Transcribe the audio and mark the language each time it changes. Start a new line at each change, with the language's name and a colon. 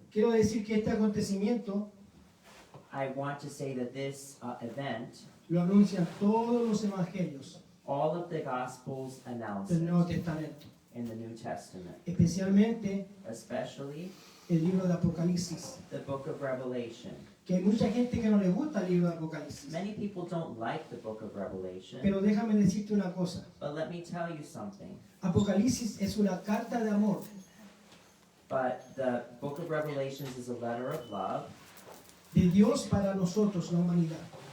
Spanish: Quiero decir que este acontecimiento
English: I want to say that this event,
Spanish: lo anuncian todos los evangelios
English: all of the Gospels announce
Spanish: del Nuevo
English: it
Spanish: Testamento,
English: in the New Testament,
Spanish: especialmente
English: especially
Spanish: el libro de Apocalipsis.
English: the book of Revelation.
Spanish: Que hay mucha gente que no le gusta el libro de Apocalipsis.
English: Many people don't like the book of Revelation,
Spanish: Pero déjame decirte una cosa.
English: but let me tell you something.
Spanish: Apocalipsis es una carta de amor
English: But the book of Revelations is a letter of love
Spanish: de Dios para nosotros, la humanidad.